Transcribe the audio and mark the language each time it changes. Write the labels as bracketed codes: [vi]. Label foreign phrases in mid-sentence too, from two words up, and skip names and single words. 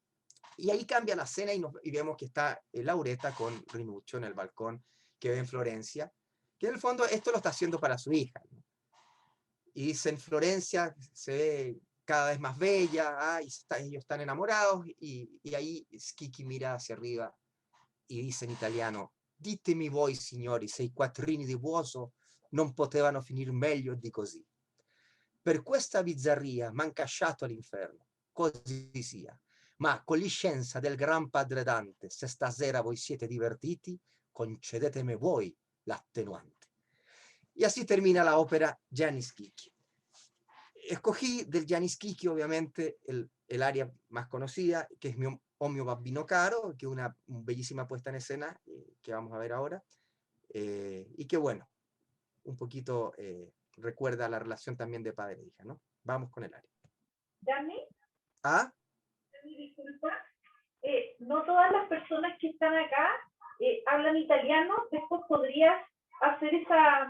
[es] Y ahí cambia la escena y vemos que está Laureta con Rinuccio en el balcón que ve en Florencia, que en el fondo esto lo está haciendo para su hija, ¿no? Y dice, en Florencia se ve cada vez más bella, ellos están enamorados, y ahí Kiki mira hacia arriba y dice [it] in italiano, ditemi voi signori se i quattrini di Buoso non potevano finir meglio di così. Per questa bizzarria m'han casciato all'inferno, così sia, ma con licenza del gran padre Dante, se stasera voi siete divertiti, concedetemi voi l'attenuante. [es] Y así termina la ópera Yanis Kiki. Escogí del Yanis Kiki, obviamente, el área más conocida, que es O mio babbino caro, que es una bellísima puesta en escena que vamos a ver ahora, y que bueno, un poquito recuerda la relación también de padre e hija, ¿no? Vamos con el área. Dani, ¿Ah? disculpa, no todas las personas que están acá hablan italiano, después podrías hacer esa...